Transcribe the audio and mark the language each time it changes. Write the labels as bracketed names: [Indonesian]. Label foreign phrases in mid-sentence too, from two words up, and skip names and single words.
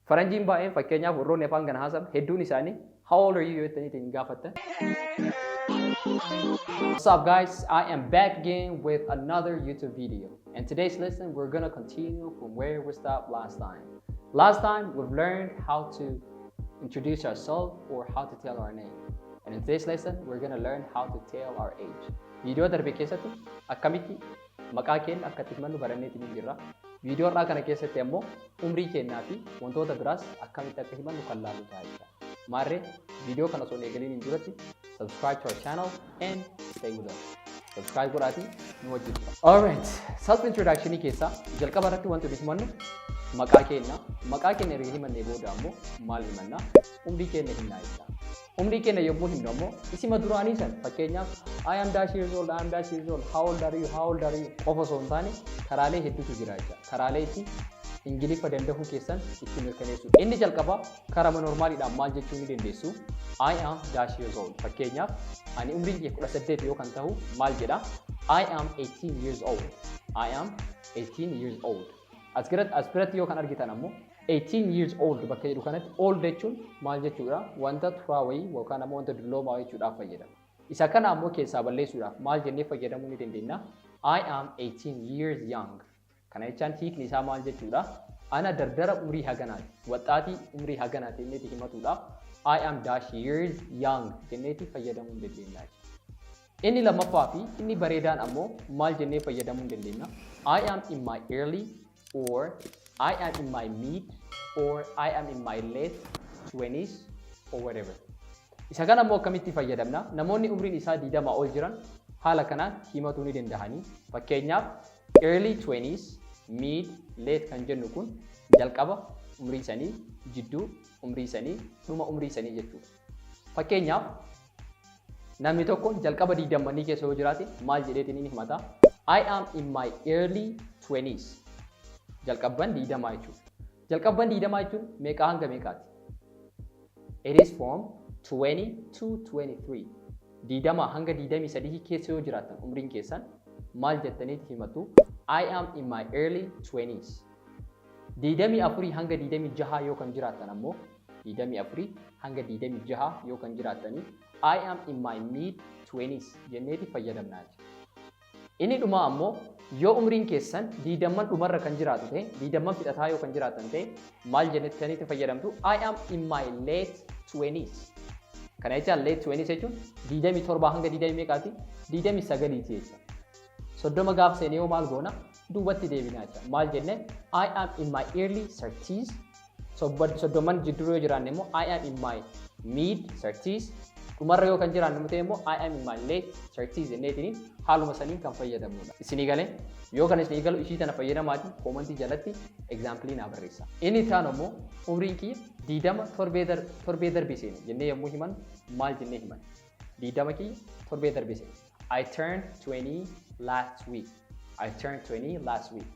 [Oromo] Faranjiin baay'een fakkeenyaaf warroonni afaan kana haasawan hedduun isaanii [English] how old are you [Oromo] jettaniitiin gaafattan. [English] What's up guys, I am back again with another YouTube video. In today's lesson, we're gonna continue from where we stopped last time. Last time, we've learned how to introduce ourselves or how to tell our name. And in today's lesson, we're gonna learn how to tell our age. [Oromo] Video darbe keessatti akkamitti maqaa keenya akka itti himannu baranneetiin jirra. Video irraa kana keessatti ammoo umrii keenyaa fi wantoota biraas akkamitti akka himannu kan laallu ta'a jechuudha. Maarree video kana osoo hin eegaliin hin duratti [English] subscribe to our channel and stay with us. [Oromo] Subscribe godhaatii nu wajjin tura. Alright, [English] self introduction [Oromo] keessa jalqaba irratti wanti nuti himannu maqaa keenya. Maqaa keenya erga himannee booda ammoo maal himanna? Umrii keenya himnaa jechuudha. Umrii keenya yommuu himnu ammoo isima duraanii san fakkeenyaaf [English] I am dash years old, I am dash years old, how old are you, how old are you [Oromo] qofa osoo hin taane karaalee hedduutu jira jechuudha. Karaalee itti Ingiliffa danda'uu keessan itti mirkaneessu. Inni jalqaba karaa normaaliidhaan maal jechuu ni dandeessu? [English] I am dash years old. [Oromo] Fakkeenyaaf ani umriin kee 18 yoo kan ta'u maal jedha? [English] I am 18 years old. I am 18 years old. [Oromo] As biratti yoo kan argitan ammoo 18 [English] years old [Oromo] bakka jedhu kanatti old jechuun maal jechuudha? Wanta turaa wayii yookaan ammoo wanta dulloomaa jechuudhaaf fayyadama. Isa kana ammoo keessaa balleessuudhaaf maal jennee fayyadamuu ni dandeenya? [English] I am 18 years young. [Oromo] Kana jechaan hiikni isaa maal jechuudha? Ana dardara umrii haganaati. Waxxaatii umrii haganaati jenneeti himatuudhaaf [English] I am dash years young [Oromo] jenneeti fayyadamuu ni dandeenya. Inni lammaffaa fi inni bareedaan ammoo maal jennee fayyadamuu ni dandeenya? [English] I am in my early or I am in my mid or I am in my late 20s or whatever. [Oromo] Isa kana ammoo akkamitti fayyadamna? Namoonni umriin isaa 20 ol jiran haala kanaan himatuu ni danda'anii. Fakkeenyaaf early 20s, mid, late kan jennu kun jalqaba umrii isaanii, jidduu umrii isaanii, dhuma umrii isaanii jechuudha. Fakkeenyaaf namni tokko jalqaba 20 keessa yoo jiraate maal jedheetiin ni himata? [English] I am in my early 20s. [Oromo] Jalqabban 20 jechuudha. Jalqabban 20 jechuun meeqa hanga meeqaati? [English] It is from 20 to 23. [Oromo] 20 hanga 23 keessa yoo jiraatan umriin keessan maal jettaniiti himatu? [English] I am in my early 20s. [Oromo] 24 hanga 26 yoo kan jiraatan ammoo 24 hanga 26 yoo kan jiraatanii [English] I am in my mid 20s [Oromo] jenneeti fayyadamnaa jechuudha. Inni dhuma ammoo yoo umriin keessan 20 dhumarra kan jiraatu ta'e 20 fixataa yoo kan jiraatan ta'e maal jennettaniiti fayyadamtu? [English] I am in my late 20s. [Oromo] Kana jechaan late 20s jechuun 27 hanga 20 meeqaati? 29 jechuudha. Soddoma gaaf seenee yoo maal goona? Duubatti deebinaa jechuudha. Maal jenne? [English] I am in my early 30s. [Oromo] Soddoman jidduu yoo jiraanne immoo [English] I am in my mid 30s. [Oromo] Dhumarra yoo kan jiraanne ta'e immoo [English] I am in my late 30s [Oromo] jenneetiin haaluma saniin kan fayyadamnudha. Isinii galee yoo kan isinii galu ishii tana fayyadamaati koomentii jalatti egzaampilii naa barreessa. Inni taan ammoo umriin kiyya 20 torbee darbee seene jennee yommuu himan maal jennee himan? 20 kiyya torbee darbee seene. [English] I turned 20 last week. I turned 20 last week.